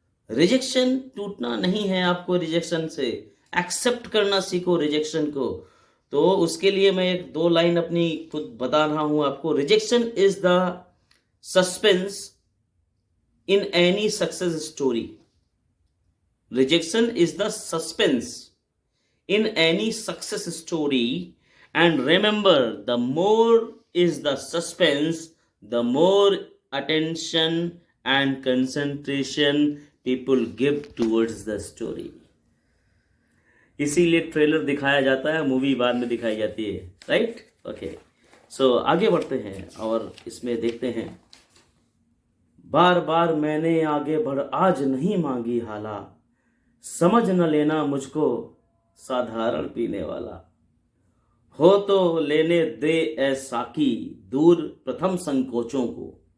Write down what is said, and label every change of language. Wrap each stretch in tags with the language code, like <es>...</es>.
<hi>Rejection टूटना नहीं है, आपको रिजेक्शन से एक्सेप्ट करना सीखो रिजेक्शन को। तो उसके लिए मैं एक दो लाइन अपनी खुद बता रहा हूं आपको।</hi> <en>Rejection is the suspense in any success story. Rejection is the suspense in any success story, and remember, the more is the suspense, the more attention and concentration people give towards the story.</en> <hi>इसीलिए trailer दिखाया जाता है, movie बाद में दिखाई जाती है, right? Okay, सो आगे बढ़ते हैं और इसमें देखते हैं। बार बार मैंने आगे बढ़ आज नहीं मांगी हाला, समझ न लेना मुझको साधारण पीने वाला, हो तो लेने दे ए साकी दूर प्रथम संकोचों को।</hi>